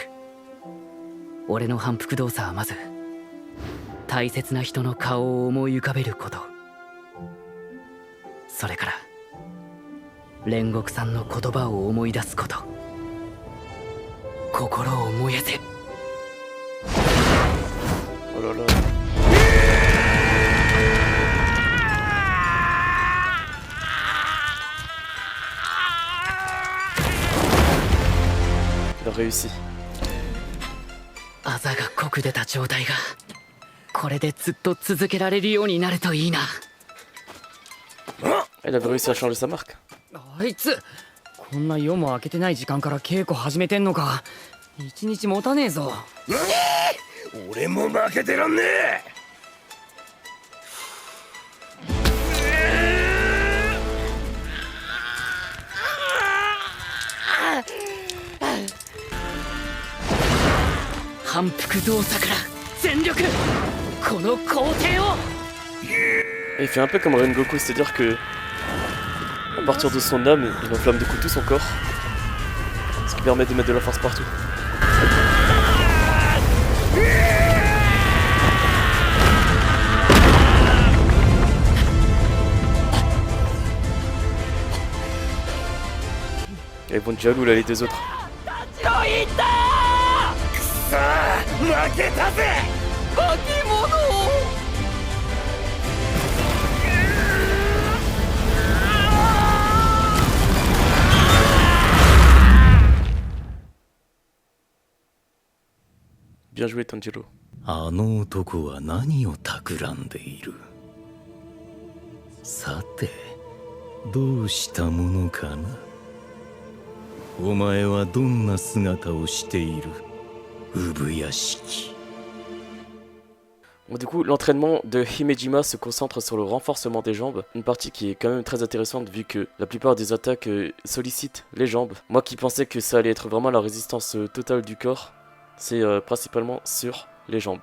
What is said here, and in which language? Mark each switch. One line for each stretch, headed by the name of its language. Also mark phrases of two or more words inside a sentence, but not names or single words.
Japanese: 俺の反復動作はまず大切な人の顔を思い浮かべること、それから煉獄さんの言葉を思い出すこと。心を燃やせ。
French: Oh là là. Il a réussi.
Japanese: あざが濃く出た状態がこれでずっと続けられるようになるといいな。
French: Il avait réussi à changer sa marque.
Japanese: あいつこんな夜も明けてない時間から稽古始めてんのか。一日持たねえぞ。俺も負けてらんねえ。反復動作から全力、この工程を。
French: Et il fait un peu comme Rengoku, c'est-à-dire que à partir de son âme, il enflamme du coup tout son corps, ce qui permet de mettre de la force partout. Et ils vont être jaloux là les deux autres.
Japanese: さあ負けたぜ。化け物。
French: Bien joué Tanjiro.
Japanese: あの男は何を企んでいる。さてどうしたものかな。お前はどんな姿をしている。産屋敷。
French: Bon, du coup, l'entraînement de Himejima se concentre sur le renforcement des jambes, une partie qui est quand même très intéressante vu que la plupart des attaques sollicitent les jambes. Moi qui pensais que ça allait être vraiment la résistance totale du corps, c'est principalement sur les jambes.